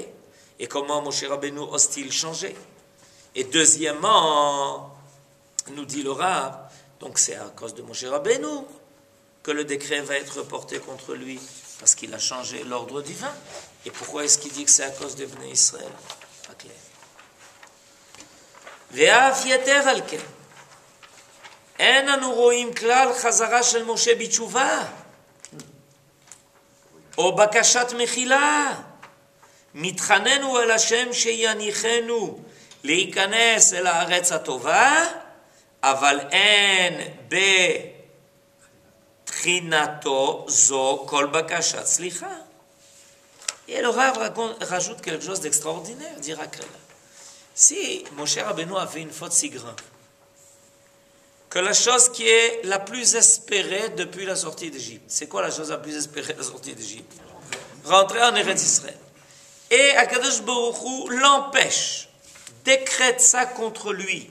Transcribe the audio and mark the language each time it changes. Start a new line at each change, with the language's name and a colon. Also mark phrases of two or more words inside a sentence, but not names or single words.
French: Et comment Moshe Rabbeinu ose-t-il changer? Et deuxièmement, nous dit le Rav, donc c'est à cause de Moshe Rabbeinu que le décret va être porté contre lui, parce qu'il a changé l'ordre divin. Et pourquoi est-ce qu'il dit que c'est à cause de Bnei Israël? Pas clair.
Hebrew: ואף יתר על כן. אין אנו רואים כלל חזרה של משה בתשובה. או בקשת מחילה, מתחננו אל השם שיניחנו להיכנס אל הארץ הטובה, אבל אין בתחינתו זו כל בקשת סליחה.
French: Et le Rav rajoute quelque chose d'extraordinaire, il dira que si Moshe Rabbeinu avait une faute si grave, que la chose qui est la plus espérée depuis la sortie d'Égypte, c'est quoi la chose la plus espérée de la sortie d'Égypte? Rentrer en Eretz Israël. Et
Hebrew: הקדוש ברוך הוא
French: l'empêche, décrète ça contre lui.